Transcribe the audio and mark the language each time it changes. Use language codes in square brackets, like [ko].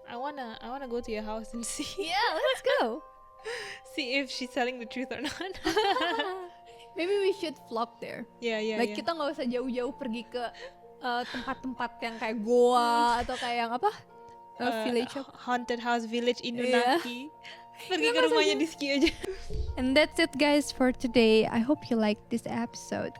[en] I wanna go to your house and see. Yeah, let's go. See if she's telling the truth or not. Maybe we should flop there. Yeah. [id] Like kita nggak usah jauh-jauh pergi ke tempat-tempat yang kayak goa atau kayak yang apa? [en] Village haunted house village Inunaki. [id] Pergi ke rumahnya Diski aja. [en] And that's it guys for today. I hope you like this episode.